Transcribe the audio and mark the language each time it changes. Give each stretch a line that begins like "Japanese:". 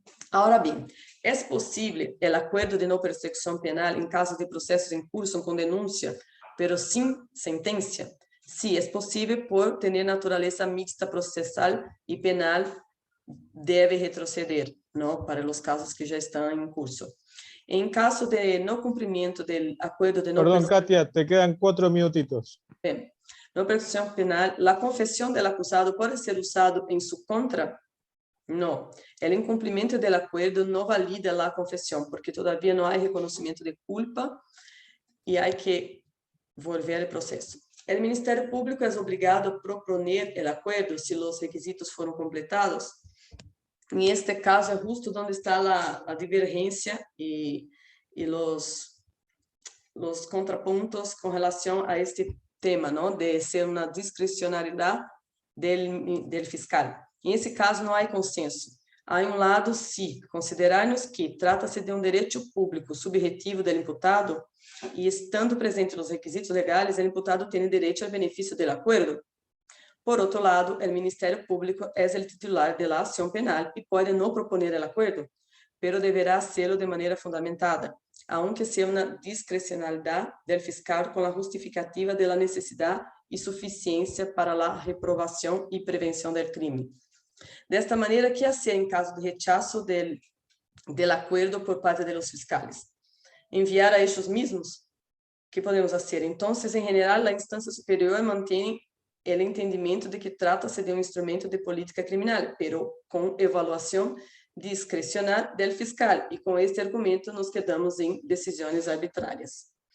Portuguese: Agora bem, é possível o acordo de não persecução penal em caso de processos em curso com denúncia, pero sem sentença? Sim, é possível por ter natureza mixta processal e penal deve retroceder,
Spanish: ¿no? Para los casos que ya están en curso. En caso de no cumplimiento del acuerdo de no Perdón, Katia, te quedan 4 minutitos. Bien. No persecución penal, la confesión del acusado puede ser usado en su contra. No, el incumplimiento del acuerdo no valida la confesión porque todavía no hay reconocimiento de culpa y hay que volver al proceso. El Ministerio Público es obligado a proponer el acuerdo si los requisitos fueron completados. En este caso es justo donde está la divergencia y los contrapuntos con relación a este tema, ¿no? De ser una discrecionalidad del fiscal. En ese caso no hay consenso.
Portuguese: Há um lado, se considerarmos que trata-se de um direito público subjetivo do imputado e estando presente nos requisitos legais, o imputado tem direito ao benefício do acordo. Por outro lado, o Ministério Público é o titular da ação penal e pode não proponer o acordo, pero deverá hacerlo de maneira fundamentada, aunque seja uma discrecionalidade do fiscal com a justificativa da necessidade e suficiência para a reprovação e prevenção do crime.
Spanish: Desta maneira, que hacer em caso de rechazo del acuerdo por parte de los fiscales? Enviar a ellos mismos? ¿Qué podemos hacer? Entonces, en general, la instancia superior mantiene el entendimiento de que trata-se de un instrumento de política criminal, pero con evaluación discrecional del fiscal, y con este argumento nos quedamos en decisiones arbitrarias.